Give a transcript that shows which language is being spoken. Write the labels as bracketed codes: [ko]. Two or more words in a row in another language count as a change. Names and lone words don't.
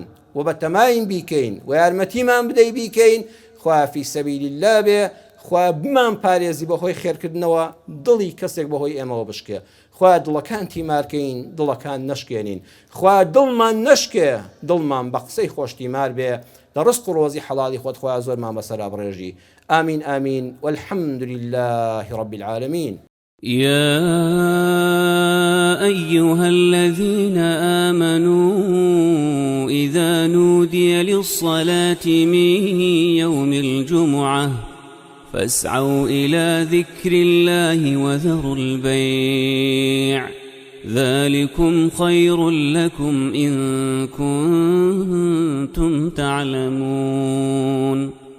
[ckb] و بە تەماین بیکەین و یارمەتیمان بدەی بیکەین خوا [ar] فی سەبیل الله [ckb] بێ خوا بمان پارێزی بەهۆی خێرکردنەوە دڵی کەسێک بەهۆی ئێمەوە بشکێ خوا دڵەکان تیمارکەین دڵەکان نەشکێنین خوا دڵمان نەشکێ دڵمان بە قسەی خۆشتیمار بێ لە ڕزق و ڕۆزی حەڵاڵی خۆت خوا زۆرمان بەسەرا بڕێژی ئامین ئامین [ar] والحمد لله رب العالمين يا أيها الذين آمنوا إذا نودي للصلاة من يوم الجمعة فاسعوا إلى ذكر الله وذروا البيع ذلكم خير لكم إن كنتم تعلمون